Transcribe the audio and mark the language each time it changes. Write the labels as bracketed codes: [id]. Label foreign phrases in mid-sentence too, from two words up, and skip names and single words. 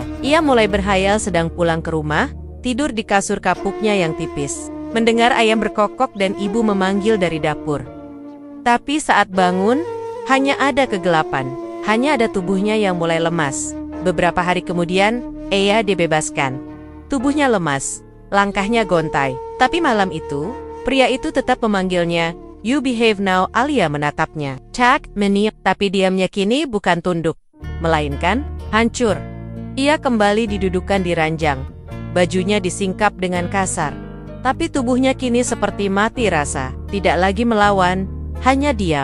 [id] Ia mulai berhayal sedang pulang ke rumah, tidur di kasur kapuknya yang tipis, mendengar ayam berkokok dan ibu memanggil dari dapur. Tapi saat bangun, hanya ada kegelapan, hanya ada tubuhnya yang mulai lemas. Beberapa hari kemudian, ia dibebaskan. Tubuhnya lemas, langkahnya gontai. Tapi malam itu, pria itu tetap memanggilnya, [en] "You behave now." [id] Alia menatapnya. "Tak, meniup." Tapi diamnya kini bukan tunduk, melainkan hancur. Ia kembali didudukan di ranjang. Bajunya disingkap dengan kasar. Tapi tubuhnya kini seperti mati rasa. Tidak lagi melawan, hanya diam.